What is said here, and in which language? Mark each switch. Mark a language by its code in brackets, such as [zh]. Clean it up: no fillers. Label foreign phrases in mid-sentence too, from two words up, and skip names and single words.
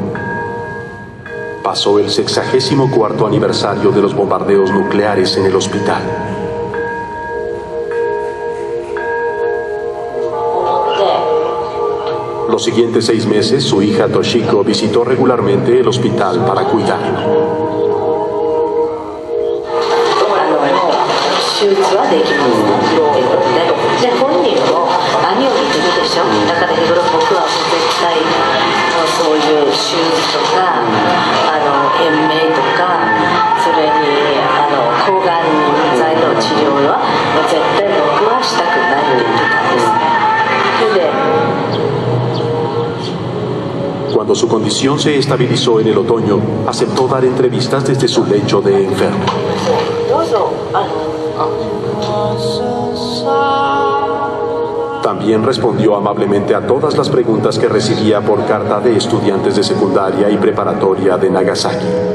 [es] Pasó el 64º aniversario de los bombardeos nucleares en el hospital. Los siguientes 6 meses, su hija Toshiko visitó regularmente el hospital para cuidarlo. [ja] 手術はできますで本人も兄を見てるでしょだから僕は絶対そういう手術とか延命とかそれに抗がん剤の治療は絶対僕はしたくないって言ってたんですそれで [es] Cuando su condición se estabilizó en el otoño, aceptó dar entrevistas desde su lecho de enfermo. También respondió amablemente a todas las preguntas que recibía por carta de estudiantes de secundaria y preparatoria de Nagasaki.